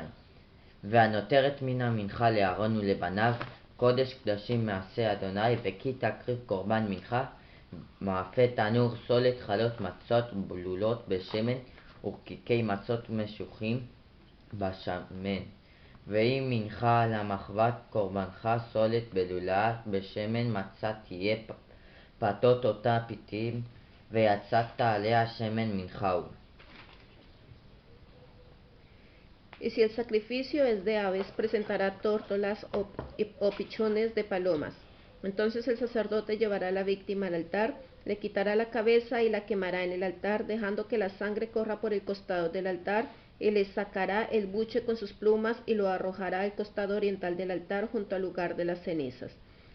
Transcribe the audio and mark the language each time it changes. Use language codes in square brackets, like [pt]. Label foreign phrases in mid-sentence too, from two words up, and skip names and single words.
[he] והנותרת מן המנחה לאהרון ולבניו, קודש קדשים מעשה אדוני, וכי תקריב קורבן מנחה, מאפה תנור, סולת, חלות, מצות בלולות בשמן, ורקיקי מצות משוחים בשמן. ואם מנחה על המחבת קורבנך, סולת בלולה בשמן, מצה תהיה, פתות אותה פיתים, ויצקת עליה שמן מנחה הוא. [es] Y si el sacrificio es de aves, presentará tórtolas o pichones de palomas. Entonces el sacerdote llevará la víctima al altar, le quitará la cabeza y la quemará en el altar, dejando que la sangre corra por el costado del altar, y le sacará el buche con sus plumas y lo arrojará al costado oriental del altar junto al lugar de las cenizas.